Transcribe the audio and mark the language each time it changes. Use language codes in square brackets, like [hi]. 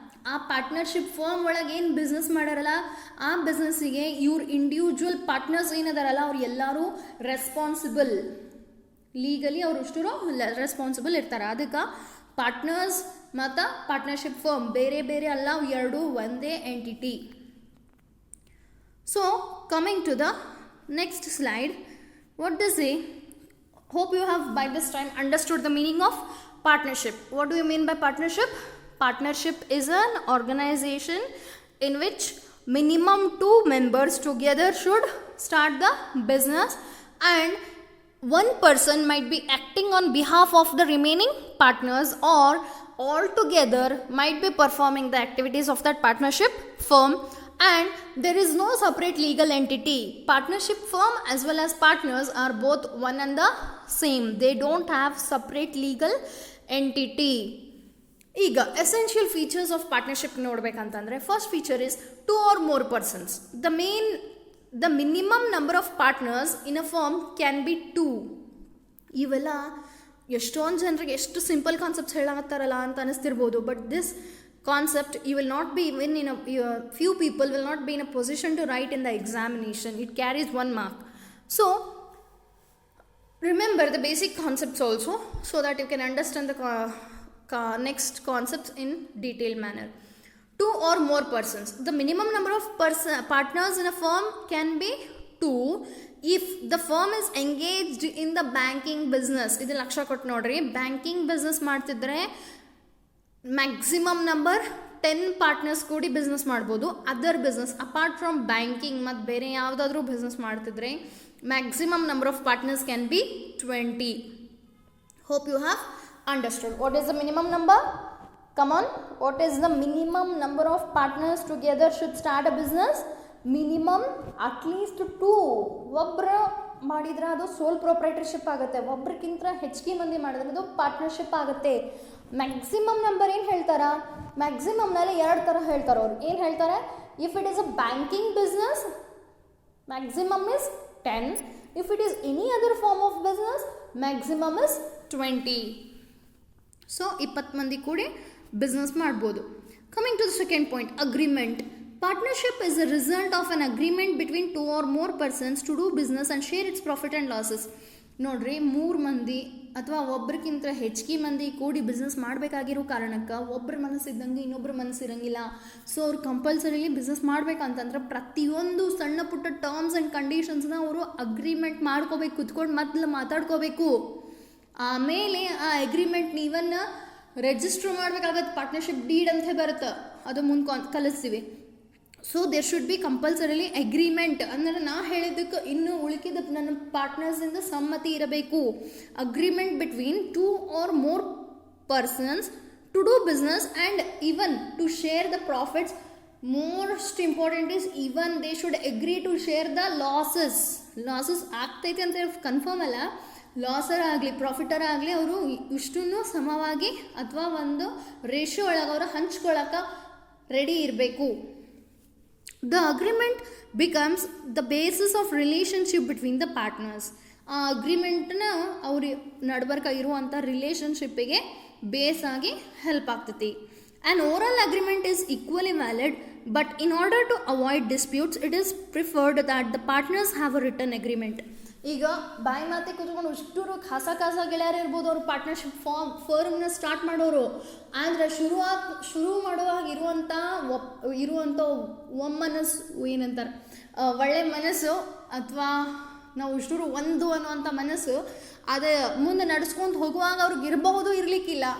[kn] ಆ partnership firm ಒಳಗೆ ಏನು ಬಿಸ್ನೆಸ್ ಮಾಡಾರಲ್ಲ ಆ ಬಿಸ್ನೆಸ್ಸಿಗೆ ಇವ್ರು ಇಂಡಿವಿಜುವಲ್ ಪಾರ್ಟ್ನರ್ಸ್ ಏನದಾರಲ್ಲ ಅವ್ರು ಎಲ್ಲರೂ ರೆಸ್ಪಾನ್ಸಿಬಲ್, ಲೀಗಲಿ ಅವ್ರು ಅಷ್ಟು ರೆಸ್ಪಾನ್ಸಿಬಲ್ ಇರ್ತಾರೆ. ಅದಕ್ಕೆ ಪಾರ್ಟ್ನರ್ಸ್ ಮತ್ತು ಪಾರ್ಟ್ನರ್ಶಿಪ್ ಫರ್ಮ್ ಬೇರೆ ಬೇರೆ ಅಲ್ಲ, ಅವು ಎರಡು ಒಂದೇ entity. [en] So coming to the next slide, what does say? Hope you have by this time understood the meaning of partnership. What do you mean by partnership? Partnership is an organization in which minimum 2 members together should start the business, and one person might be acting on behalf of the remaining partners, or all together might be performing the activities of that partnership firm, and there is no separate legal entity. Partnership firm as well as partners are both one and the same. They don't have separate legal entity. ಈಗ essential features of partnership [kn] ನೋಡ್ಬೇಕಂತಂದರೆ [en] First feature is 2 or more persons. The minimum number of partners in a firm can be 2. [kn] ಇವೆಲ್ಲ ಎಷ್ಟೊಂದು ಜನರಿಗೆ ಎಷ್ಟು simple concepts ಹೇಳತ್ತಾರಲ್ಲ ಅಂತ ಅನಿಸ್ತಿರ್ಬೋದು. [en] But this concept you will not be even in a few people will not be in a position to write in the examination. It carries 1 mark. So remember the basic concepts also so that you can understand the next concepts in detailed manner. 2 or more persons. The minimum number of partners in a firm can be 2 if the firm is engaged in the banking business. [kn] ಇದು ಲಕ್ಷ ಕೊಟ್ಟು ನೋಡ್ರಿ, banking business ಮಾಡ್ತಿದ್ರೆ maximum number 10 partners ಕೂಡಿ business ಮಾಡ್ಬೋದು. [en] other business apart from banking [kn] ಮತ್ತು ಬೇರೆ ಯಾವುದಾದ್ರೂ business ಮಾಡ್ತಿದ್ರೆ [en] Maximum number of partners can be 20. Hope you have Understood. What is the minimum number? Come on. What is the minimum number of partners together should start a business? Minimum at least 2. [kn] ಒಬ್ಬರು ಮಾಡಿದ್ರೆ ಅದು ಸೋಲ್ proprietorship ಆಗುತ್ತೆ, ಒಬ್ರಿಗಿಂತ ಹೆಚ್ಚಿಗೆ ಮಂದಿ ಮಾಡಿದ್ರೆ ಅದು partnership ಆಗುತ್ತೆ. Maximum number ಏನು ಹೇಳ್ತಾರ? ಮ್ಯಾಕ್ಸಿಮಮ್ನಲ್ಲಿ 2 ಥರ ಹೇಳ್ತಾರೆ ಅವ್ರು. ಏನು ಹೇಳ್ತಾರೆ? [en] If it is a banking business, maximum is 10. If it is any other form of business, maximum is 20. [kn] So 20 ಮಂದಿ ಕೂಡಿ ಬಿಸ್ನೆಸ್ ಮಾಡ್ಬೋದು. [en] Coming to the second point, agreement. Partnership is a result of an agreement between 2 or more persons to do business and share its profit and losses. [kn] ನೋಡ್ರಿ, 3 ಮಂದಿ ಅಥವಾ ಒಬ್ರಿಗಿಂತ ಹೆಚ್ಚಿಗೆ ಮಂದಿ ಕೂಡಿ business ಮಾಡಬೇಕಾಗಿರೋ ಕಾರಣಕ್ಕೆ ಒಬ್ಬರ ಮನಸ್ಸಿದ್ದಂಗೆ ಇನ್ನೊಬ್ಬರ ಮನಸ್ಸಿರಂಗಿಲ್ಲ. ಸೊ ಅವ್ರು ಕಂಪಲ್ಸರಿಲಿ ಬಿಸ್ನೆಸ್ ಮಾಡ್ಬೇಕಂತಂದ್ರೆ ಪ್ರತಿಯೊಂದು ಸಣ್ಣ ಪುಟ್ಟ ಟರ್ಮ್ಸ್ ಆ್ಯಂಡ್ ಕಂಡೀಷನ್ಸ್ನ ಅವರು ಅಗ್ರಿಮೆಂಟ್ ಮಾಡ್ಕೋಬೇಕು, ಕುತ್ಕೊಂಡು ಮೊದಲು ಮಾತಾಡ್ಕೋಬೇಕು. ಆಮೇಲೆ ಆ ಅಗ್ರಿಮೆಂಟ್ ನೀವನ್ನ ರಿಜಿಸ್ಟರ್ ಮಾಡಬೇಕಾಗತ್ತೆ. ಪಾರ್ಟ್ನರ್ಶಿಪ್ ಡೀಡ್ ಅಂತ ಬರುತ್ತೆ, ಅದು ಮುಂದೆ ಕಲಿಸ್ತೀವಿ. [en] So there should be compulsorily agreement. [kn] ಅಂದರೆ ನಾ ಹೇಳಿದ್ದಕ್ಕೆ ಇನ್ನು ಉಳಿಕಿದ ನನ್ನ ಪಾರ್ಟ್ನರ್ಸಿಂದ ಸಮ್ಮತಿ ಇರಬೇಕು. [en] Agreement between 2 or more persons to do business and even to share the profits. Most important is even they should agree to share the losses. [kn] Losses ಆಗ್ತೈತೆ ಅಂತ confirm ಅಲ್ಲ, ಲಾಸರ್ ಆಗಲಿ ಪ್ರಾಫಿಟರ್ ಆಗಲಿ ಅವರು ಇಷ್ಟನ್ನು ಸಮವಾಗಿ ಅಥವಾ ಒಂದು ರೇಷಿಯೋ ಒಳಗೆ ಅವರು ಹಂಚ್ಕೊಳ್ಳೋಕೆ ರೆಡಿ ಇರಬೇಕು. [en] The agreement becomes the basis of relationship between the partners. [kn] ಆ ಅಗ್ರಿಮೆಂಟ್ನ ಅವ್ರ ನಡ್ಬರ್ಕ ಇರುವಂಥ ರಿಲೇಷನ್ಶಿಪ್ಪಿಗೆ ಬೇಸ್ ಆಗಿ ಹೆಲ್ಪ್ ಆಗ್ತೈತಿ. [en] An oral agreement is equally valid, but in order to avoid disputes, it is preferred that the partners have a written agreement. [kn] ಈಗ ಬಾಯಿ ಮಾತೆ ಕೂತ್ಕೊಂಡು ಇಷ್ಟರು ಖಾಸ ಗೆಳೆಯರು ಇರ್ಬೋದು, ಅವರು ಪಾರ್ಟ್ನರ್ಶಿಪ್ ಫರ್ಮ್ನ ಸ್ಟಾರ್ಟ್ ಮಾಡೋರು. ಆದರೆ ಶುರು ಮಾಡುವಾಗ ಇರುವಂಥ ಒಮ್ಮನಸ್ಸು ಏನಂತಾರೆ, ಒಳ್ಳೆ ಮನಸ್ಸು ಅಥವಾ ನಾವು ಇಷ್ಟರು ಒಂದು ಅನ್ನುವಂಥ ಮನಸ್ಸು ಅದೇ ಮುಂದೆ ನಡೆಸ್ಕೊಂಡು ಹೋಗುವಾಗ ಅವ್ರಿಗೆ ಇರಬಹುದು, ಇರಲಿಕ್ಕಿಲ್ಲ.